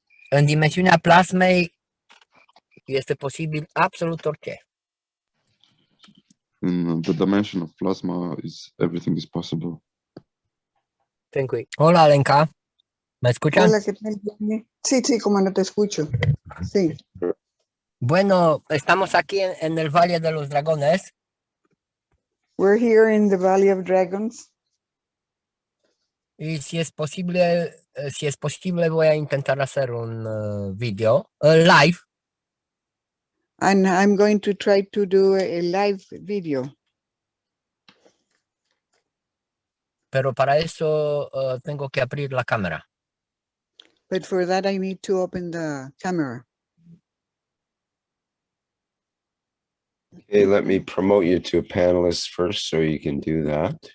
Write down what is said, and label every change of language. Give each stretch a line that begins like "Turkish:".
Romanian: În dimensiunea plasmei este posibil absolut orice.
English: In the dimension of plasma, everything is possible. Thank you.
Spanish: Hola, Alenka. ¿Me escuchan? Hola, ¿qué tal? Sí, sí, como no te escucho. Sí. Bueno, estamos aquí en el Valle de los Dragones.
English: We're here in the Valley of Dragons.
Spanish: Y si es posible, voy a intentar hacer un video live.
English: And I'm going to try to do a live video.
Spanish: pero para eso tengo que abrir la cámara.
English: But for that, I need to open the camera. Okay, let me promote you to a panelist first so you can do that.